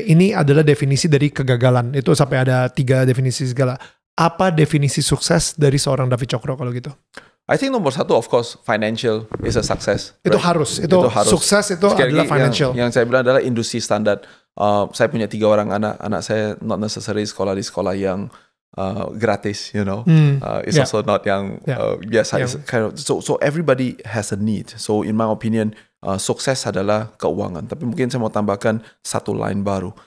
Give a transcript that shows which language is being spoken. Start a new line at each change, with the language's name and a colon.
Indonesian: Ini adalah definisi dari kegagalan. Itu sampai ada 3 definisi segala. Apa definisi sukses dari seorang David Cokro kalau gitu?
English: I think nomor 1 of course financial is a success.
Indonesian: Itu harus. Sukses itu adalah financial. Yang saya bilang adalah industri standar. Saya punya 3 orang anak saya
English: not necessarily
Indonesian: sekolah di sekolah yang gratis,
English: you know. It's also not
Indonesian: yang biasa.
English: So everybody has a need. So in my opinion,
Indonesian: sukses adalah keuangan. Tapi mungkin saya mau tambahkan satu line baru.